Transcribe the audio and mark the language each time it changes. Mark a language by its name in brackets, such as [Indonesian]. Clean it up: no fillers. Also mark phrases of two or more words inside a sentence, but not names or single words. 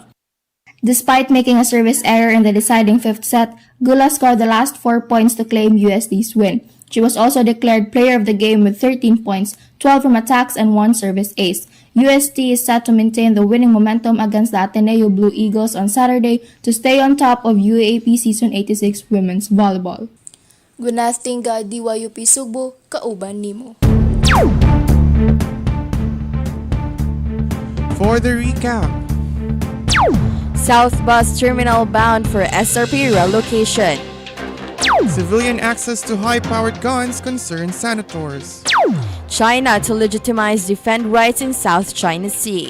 [English] Despite making a service error in the deciding 5th set, Gula scored the last 4 points to claim USD's win. She was also declared player of the game with 13 points, 12 from attacks and 1 service ace. UST is set to maintain the winning momentum against the Ateneo Blue Eagles on Saturday to stay on top of UAAP Season 86 Women's Volleyball. [Cebuano] Gunasting ga DYUP Sugbo, kauban nimo. [English] For the recap, South Bus Terminal bound for SRP relocation. Civilian access to high-powered guns concerns senators. China to legitimize defend rights in South China Sea.